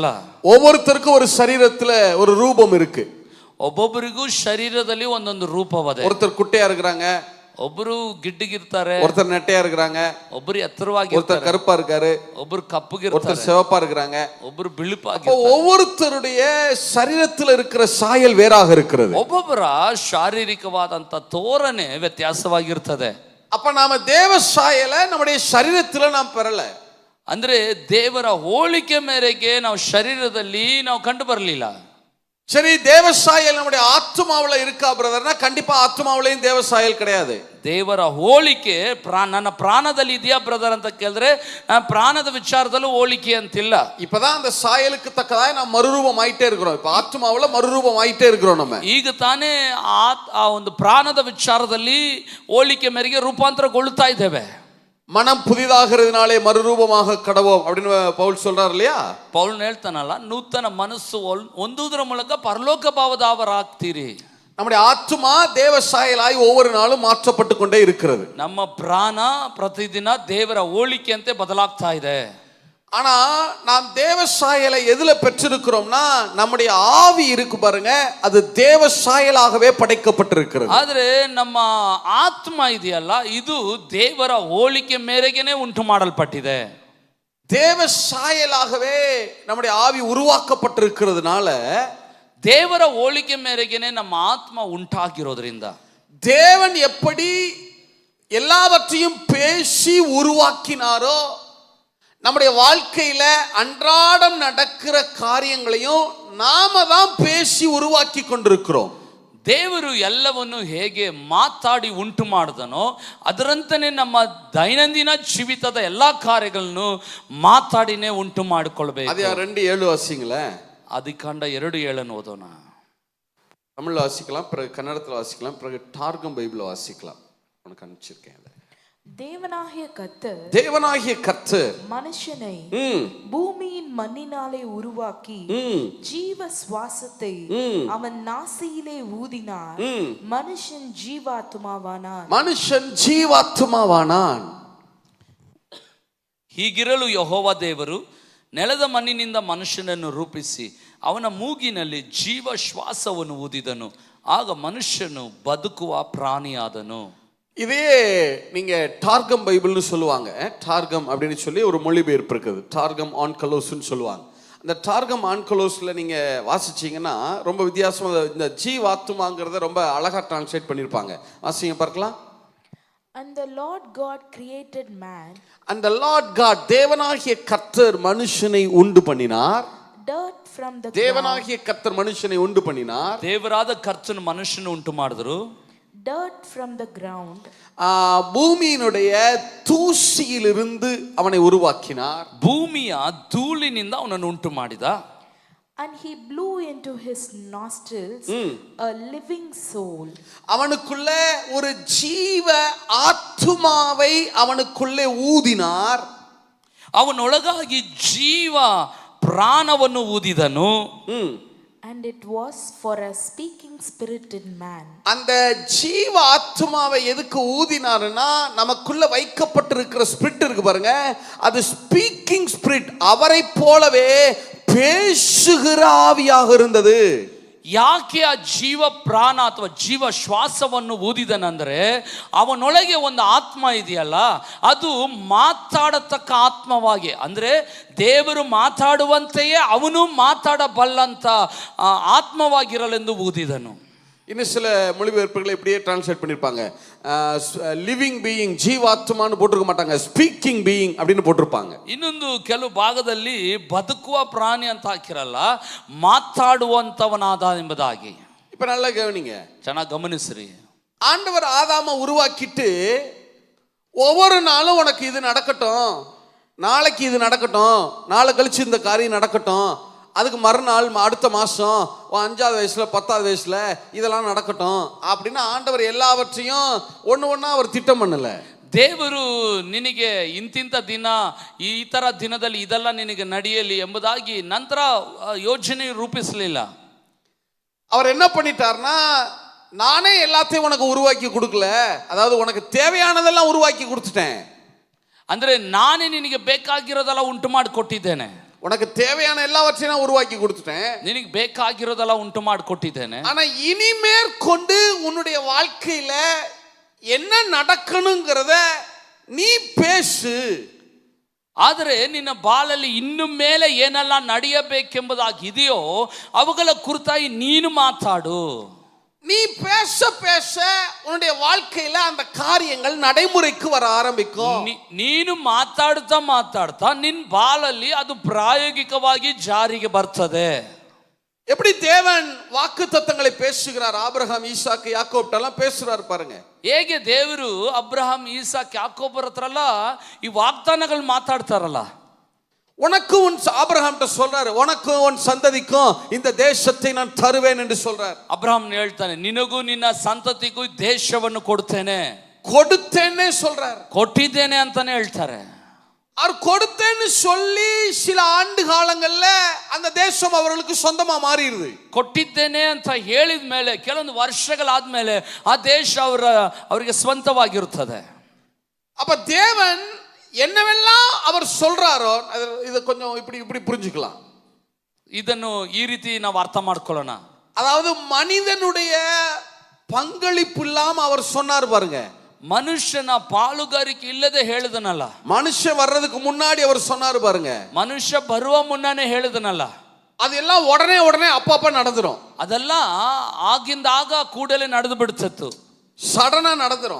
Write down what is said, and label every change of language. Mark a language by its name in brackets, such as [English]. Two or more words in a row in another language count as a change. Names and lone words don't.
[Tamil] ஒவ்வொருத்தருக்கும் ஒரு சரீரத்துல ஒரு ரூபம் இருக்கு. [Kannada] ಒಬ್ಬೊಬ್ಬರಿಗೂ ಶರೀರದಲ್ಲಿ ಒಂದೊಂದು ರೂಪವದೆ. [Tamil] ஒருத்தர் குட்டையா இருக்கிறாங்க, [Kannada] ಒಬ್ಬರು ಗಿಡ್ಡಿಗಿರ್ತಾರೆ, [Tamil] ஒருத்தர் நெட்டையா இருக்கிறாங்க, [Kannada] ಒಬ್ಬರು ಎತ್ತರವಾಗಿ, [Tamil] ஒருத்தர் கருப்பா இருக்காரு, [Kannada] ಒಬ್ಬರು [Tamil] ஒருத்தர் [Kannada] ಕಪ್ಪಗಿರ್ತಾರೆ, [Tamil] சிவப்பா இருக்கிறாங்க. [Kannada] ಒಬ್ಬರು ಬಿಳುಪಾಗಿ. [Tamil] ஒவ்வொருத்தருடைய சரீரத்துல இருக்கிற சாயல் வேறாக இருக்கிறது. [Kannada] ಒಬ್ಬೊಬ್ಬರ ಶಾರೀರಿಕವಾದಂತ ತೋರಣೆ ವ್ಯತ್ಯಾಸವಾಗಿರ್ತದೆ. [Tamil] அப்ப நாம தேவ சாயலை நம்முடைய சரீரத்துல நாம் பெறல. [Kannada] ಅಂದ್ರೆ ದೇವರ ಹೋಲಿಕೆ ಮೇರೆಗೆ ನಾವು ಶರೀರದಲ್ಲಿ ನಾವು ಕಂಡು ಬರಲಿಲ್ಲ. [Tamil] சரி, தேவ சாயல் நம்முடைய ஆத்மாவுல இருக்கா பிரதர்னா கண்டிப்பா ஆத்மாவுலயும் தேவ சாயல் கிடையாது. [Kannada] ದೇವರ ಹೋಲಿಕೆ ನನ್ನ ಪ್ರಾಣದಲ್ಲಿ ಇದೆಯಾ ಬ್ರದರ್ ಅಂತ ಕೇಳಿದ್ರೆ ಪ್ರಾಣದ ವಿಚಾರದಲ್ಲೂ ಹೋಲಿಕೆ ಅಂತಿಲ್ಲ. [Tamil] இப்பதான் அந்த சாயலுக்கு தக்கதாய் நாம் மறுரூபம் ஆயிட்டே இருக்கிறோம். இப்ப ஆத்மாவுல மறுரூபம் ஆயிட்டே இருக்கிறோம். நம்ம [Kannada] ಈಗ ತಾನೇ ಆ ಒಂದು ಪ್ರಾಣದ ವಿಚಾರದಲ್ಲಿ ಹೋಲಿಕೆ ಮೇರೆಗೆ ರೂಪಾಂತರಗೊಳ್ಳುತ್ತಾ ಇದ್ದೇವೆ. [Tamil] மனம் புதிதாகிறதுனாலே மறுரூபமாக கடவோம் அப்படின்னு பவுல் சொல்றாரு இல்லையா? [Kannada] ಪೌಲ್ ಹೇಳ್ತಾನಲ್ಲ, ನೂತನ ಮನಸ್ಸು ಹೊಂದುವುದರ ಮೂಲಕ ಪರಲೋಕ ಭಾವದವರಾಗ್ತೀರಿ. [Tamil] நம்முடைய ஆத்மா தேவ சாயலாய் ஒவ்வொரு நாளும் மாற்றப்பட்டு கொண்டே இருக்கிறது. [Kannada] ನಮ್ಮ ಪ್ರಾಣ ಪ್ರತಿದಿನ ದೇವರ ಹೋಲಿಕೆಯಂತೆ ಬದಲಾಗ್ತಾ ಇದೆ. [Tamil] ஆனா நாம் தேவ சாயலை எதுல பெற்றிருக்கிறோம்னா நம்முடைய ஆவி இருக்கு பாருங்க, அது தேவ சாயலாகவே படைக்கப்பட்டிருக்கிறது. [Kannada] ಆದ್ರೆ ನಮ್ಮ ಆತ್ಮ ಇದೆಯಲ್ಲ, ಇದು ದೇವರ ಹೋಲಿಕೆ ಮೇರೆಗೆನೆ ಉಂಟು ಮಾಡಲ್ಪಟ್ಟಿದೆ. [Tamil] தேவ சாயலாகவே நம்முடைய ஆவி உருவாக்கப்பட்டிருக்கிறதுனால [Kannada] ದೇವರ ಹೋಲಿಕೆ ಮೇರೆಗೆನೆ ನಮ್ಮ ಆತ್ಮ ಉಂಟಾಗಿರೋದ್ರಿಂದ [Tamil] தேவன் எப்படி எல்லாவற்றையும் பேசி உருவாக்கினாரோ நம்முடைய வாழ்க்கையில அன்றாடம் நடக்கிற காரியங்களையும் நாம தான் பேசி உருவாக்கி கொண்டிருக்கிறோம். [Kannada] ದೇವರು ಎಲ್ಲವನ್ನು ಹೇಗೆ ಮಾತಾಡಿ ಉಂಟು ಮಾಡಿದನೋ ಅದರಂತೆಯೇ ನಮ್ಮ ದೈನಂದಿನ ಜೀವಿತದ ಎಲ್ಲಾ ಕಾರ್ಯಗಳನ್ನು ಮಾತಾಡಿನೇ ಉಂಟು ಮಾಡಿಕೊಳ್ಬೇಕು. [Tamil] அது 2:7 வாசிங்களே. [Kannada] ಆದಿಕಾಂಡ 2:7 ಓದೋಣ. [Tamil] தமிழ்ல வாசிக்கலாம், பிறகு கன்னடத்துல வாசிக்கலாம், பிறகு டார்கம் பைபிள்ல வாசிக்கலாம். உனக்கு அனுப்பிச்சிருக்கேன். தேவனாகிய கர்த்தர் மனுஷனை பூமியின் மண்ணினாலே உருவாக்கி ஜீவ சுவாசத்தை அவன் நாசியிலே ஊதினார். மனுஷன் ஜீவாத்மாவானான். [Kannada] ಹೀಗಿರಲು ಯೆಹೋವ ದೇವರು ನೆಲದ ಮಣ್ಣಿನಿಂದ ಮನುಷ್ಯನನ್ನು ರೂಪಿಸಿ ಅವನ ಮೂಗಿನಲ್ಲಿ ಜೀವ ಶ್ವಾಸವನ್ನು ಊದಿದನು. ಆಗ ಮನುಷ್ಯನು ಬದುಕುವ ಪ್ರಾಣಿಯಾದನು. [Tamil] இதே நீங்க டார்கம் பைபிள்னு சொல்லுவாங்க. டார்கம் அப்படின்னு சொல்லி ஒரு மொழிபெயர்ப்பு இருக்குது. டார்கம் ஆன்கலோஸ்ன்னு சொல்லுவாங்க. அந்த டார்கம் ஆன்கலோஸ்ல நீங்க வாசிச்சீங்கன்னா ரொம்ப வித்தியாசமா இந்த ஜீவாத்மாங்கிறத ரொம்ப அழகா டிரான்ஸ்லேட் பண்ணிருப்பாங்க. வாசிங்க பார்க்கலாம். [English] And the Lord God created man. And the Lord God, [Tamil] தேவனாகிய கர்த்தர் மனுஷனை உண்டு பண்ணினார். [English] Dirt from the [Tamil] தேவனாகிய கர்த்தர் மனுஷனை உண்டு பண்ணினார். [Kannada] ದೇವರಾದ ಕರ್ತನು ಮನುಷ್ಯನ ಉಂಟು ಮಾಡಿದ್ರು. [English] Dirt from the ground. [Tamil] பூமியினுடைய தூசியிலிருந்து அவனை உருவாக்கினார். [Kannada] ಭೂಮಿಯ ಧೂಳಿನಿಂದ ಅವನನ್ನು ಉಂಟು ಮಾಡಿದ. [English] And he blew into his nostrils a living soul. [Tamil] அவனுக்குள்ள ஒரு ஜீவ ஆத்துமாவை அவனுக்குள்ளே ஊதினார். [Kannada] ಅವನೊಳಗಾಗಿ ಜೀವ ಪ್ರಾಣವನ್ನು ಊದಿದನು. [English] And it was for a speaking spirit in man. [Tamil] அந்த ஜீவ ஆத்துமாவை எதுக்கு ஊதினாருன்னா நமக்குள்ள வைக்கப்பட்டிருக்கிற ஸ்பிரிட் இருக்கு பாருங்க, அது [English] speaking spirit, [Tamil] அவரை போலவே பேசுகிற ஆவியாக இருந்தது. [Kannada] ಯಾಕೆ ಆ ಜೀವ ಪ್ರಾಣ ಅಥವಾ ಜೀವ ಶ್ವಾಸವನ್ನು ಊದಿದನಂದ್ರೆ ಅವನೊಳಗೆ ಒಂದು ಆತ್ಮ ಇದೆಯಲ್ಲ, ಅದು ಮಾತಾಡತಕ್ಕ ಆತ್ಮವಾಗಿ, ಅಂದ್ರೆ ದೇವರು ಮಾತಾಡುವಂತೆಯೇ ಅವನು ಮಾತಾಡಬಲ್ಲಂತ ಆತ್ಮವಾಗಿರಲೆಂದು ಊದಿದನು. [Tamil] இன்னும் சில மொழிபெயர்ப்புகளை இப்படியே டிரான்ஸ்லேட் பண்ணியிருப்பாங்க. [English] living being, [Tamil] ஜீவாத்மான்னு போட்டிருக்க மாட்டாங்க, [English] speaking being [Tamil] அப்படின்னு போட்டிருப்பாங்க. [Kannada] ಇನ್ನೊಂದು ಕೆಲವು ಭಾಗದಲ್ಲಿ ಬದುಕುವ ಪ್ರಾಣಿ ಅಂತ ಹಾಕಿರಲ್ಲ, ಮಾತಾಡುವಂತವನಾದ ಎಂಬುದಾಗಿ. [Tamil] இப்ப நல்லா கவனிங்க, [Kannada] ಚೆನ್ನಾಗಿ ಗಮನಿಸ್ರಿ. [Tamil] ஆண்டவர் ஆதாம உருவாக்கிட்டு ஒவ்வொரு நாளும் உனக்கு இது நடக்கட்டும், நாளைக்கு இது நடக்கட்டும், நாளை கழிச்சு இந்த காரியம் நடக்கட்டும், அதுக்கு மறுநாள் அடுத்த மாதம் 5வது வயசுல 10வது வயசுல இதெல்லாம் நடக்கட்டும் அப்படின்னு ஆண்டவர் எல்லாவற்றையும் ஒன்று ஒன்றா அவர் திட்டம் பண்ணல. [Kannada] ದೇವರು ನಿನಗೆ ಇಂತಿಂಥ ದಿನ ಈ ಥರ ದಿನದಲ್ಲಿ ಇದೆಲ್ಲ ನಿನಗೆ ನಡೆಯಲಿ ಎಂಬುದಾಗಿ ನಂತರ ಯೋಜನೆ ರೂಪಿಸಲಿಲ್ಲ. [Tamil] அவர் என்ன பண்ணிட்டார்னா, நானே எல்லாத்தையும் உனக்கு உருவாக்கி கொடுக்கல, அதாவது உனக்கு தேவையானதெல்லாம் உருவாக்கி கொடுத்துட்டேன். [Kannada] ಅಂದ್ರೆ ನಾನೇ ನಿನಗೆ ಬೇಕಾಗಿರೋದೆಲ್ಲ ಉಂಟು ಮಾಡಿ ಕೊಟ್ಟಿದ್ದೇನೆ. [Tamil] உனக்கு தேவையான எல்லாவற்றையும் நான் உருவாக்கி கொடுத்துட்டேன். [Kannada] ನಿನಗೆ ಬೇಕಾಗಿರೋದೆಲ್ಲ ಉಂಟು ಮಾಡಿ ಕೊಟ್ಟಿದ್ದೇನೆ. [Tamil] ஆனா இனிமேற்கொண்டு உன்னுடைய வாழ்க்கையில என்ன நடக்கணுங்கிறத நீ பேசு. [Kannada] ಆದರೆ ನಿನ್ನ ಬಾಳಲ್ಲಿ ಇನ್ನು ಮೇಲೆ ಏನೆಲ್ಲ ನಡೆಯಬೇಕೆಂಬುದಾಗಿದೆಯೋ ಅವುಗಳ ಕುರಿತಾಗಿ ನೀನು ಮಾತಾಡು. [Tamil] நீ பேச பேச உன்னுடைய வாழ்க்கையில அந்த காரியங்கள் நடைமுறைக்கு வர ஆரம்பிக்கும். [Kannada] ನೀನು ಮಾತಾಡ್ತಾ ಮಾತಾಡ್ತಾ ನಿನ್ನ ಬಾಳಲ್ಲಿ ಅದು ಪ್ರಾಯೋಗಿಕವಾಗಿ ಜಾರಿಗೆ ಬರ್ತದೆ. [Tamil] எப்படி தேவன் வாக்குத்தத்தங்களை பேசுகிறார், ஆபிரகாம் ஈசாக்கு யாக்கோப்டெல்லாம் பேசுறாரு பாருங்க. [Kannada] ಹೇಗೆ ದೇವರು ಅಬ್ರಹಾಂ ಈಸಾಕ್ ಯಾಕೋಬರ ಹತ್ರ ಎಲ್ಲ ಈ ವಾಗ್ದಾನಗಳು ಮಾತಾಡ್ತಾರಲ್ಲ. [Tamil] உனக்கு உன் ஆபிரகாம்கிட்ட சொல்றாரு, உனக்கு உன் சந்ததிக்கும் இந்த தேசத்தை நான் தருவேன் என்று சொல்றார். [Kannada] ಅಬ್ರಹಾಂ ಹೇಳ್ತಾನೆ, ನಿನಗೂ ನಿನ್ನ ಸಂತತಿಗೂ ದೇಶವನ್ನು ಕೊಡ್ತೇನೆ. [Tamil] கொடுத்தேன்னே சொல்றார். [Kannada] ಕೊಟ್ಟಿದ್ದೇನೆ ಅಂತಾನೆ ಹೇಳ್ತಾರೆ. [Tamil] அவர் கொடுத்தேன்னு சொல்லி சில ஆண்டு காலங்கள்ல அந்த தேசம் அவர்களுக்கு சொந்தமா மாறிடுது. [Kannada] ಕೊಟ್ಟಿದ್ದೇನೆ ಅಂತ ಹೇಳಿದ ಮೇಲೆ ಕೆಲವೊಂದು ವರ್ಷಗಳಾದ್ಮೇಲೆ ಆ ದೇಶ ಅವರಿಗೆ ಸ್ವಂತವಾಗಿರುತ್ತದೆ. [Tamil] அப்ப தேவன் என்னவெல்லாம் அவர் சொல்றாரோ இதை கொஞ்சம் இப்படி இப்படி புரிஞ்சுக்கலாம். [Kannada] ಇದನ್ನು ಈ ರೀತಿ ನಾವು ಅರ್ಥ ಮಾಡ್ಕೊಳ್ಳೋಣ. [Tamil] அதாவது மனிதனுடைய பங்களிப்பு இல்லாம அவர் சொன்னார் பாருங்க. [Kannada] ಮನುಷ್ಯನ ಪಾಲುಗಾರಿಕೆ ಇಲ್ಲದೆ ಹೇಳಿದನಲ್ಲ. [Tamil] மனுஷன் வர்றதுக்கு முன்னாடி அவர் சொன்னார் பாருங்க. [Kannada] ಮನುಷ್ಯ ಬರುವ ಮುನ್ನನೇ ಹೇಳಿದನಲ್ಲ. [Tamil] அதெல்லாம் உடனே உடனே அப்பப்ப நடந்துரும். [Kannada] ಅದೆಲ್ಲ ಆಗಿಂದಾಗ ಕೂಡಲೇ ನಡೆದು ಬಿಡ್ತಿತ್ತು. [Tamil] சடனா நடந்துரும்,